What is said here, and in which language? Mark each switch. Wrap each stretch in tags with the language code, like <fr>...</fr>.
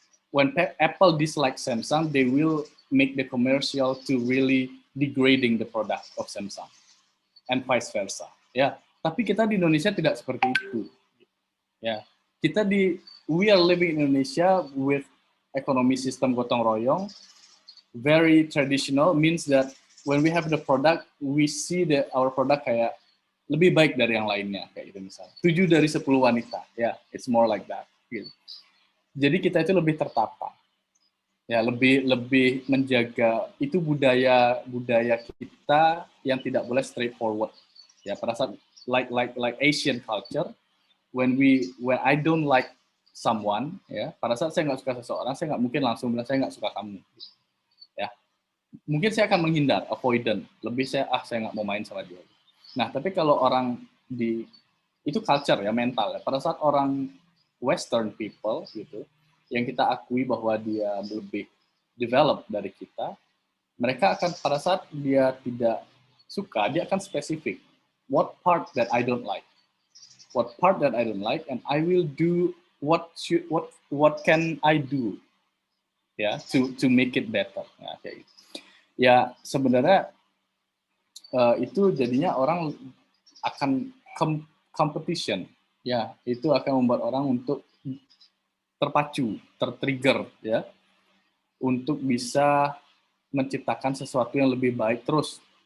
<en>When Apple dislike Samsung, they will make the commercial to really degrading the product of Samsung, and vice versa.</en> <id>Ya, tapi kita di Indonesia tidak seperti itu.</id> <en>Ya, we are living in Indonesia with economy system gotong royong, very traditional, means that when we have the product, we see that our product</en> <id>kayak lebih baik dari yang lainnya, kayak gitu misalnya. 7 dari 10 wanita, ya,</id> <en>it's more like that.</en> <id>Gitu. Jadi kita itu lebih tertata, ya, lebih menjaga itu budaya kita yang tidak boleh straightforward. Ya, pada saat</id> <en>like Asian culture, when I don't like someone,</en> <id>ya, pada saat saya nggak suka seseorang, saya nggak mungkin langsung bilang saya nggak suka kamu. Ya, mungkin saya akan menghindar, avoidant, lebih saya nggak mau main sama dia. Nah, tapi kalau orang itu culture ya, mental ya. Pada saat orang Western people gitu, yang kita akui bahwa dia lebih develop dari kita, mereka akan pada saat dia tidak suka, dia akan spesifik.</id> <en>What part that I don't like? What part that I don't like, and I will do what can I do, ya, to make it better.</en> <id>Nah, kayak gitu. Ya sebenarnya itu jadinya orang akan competition, ya, itu akan membuat orang untuk terpacu, tertrigger, ya, untuk bisa menciptakan sesuatu yang lebih baik, terus</id>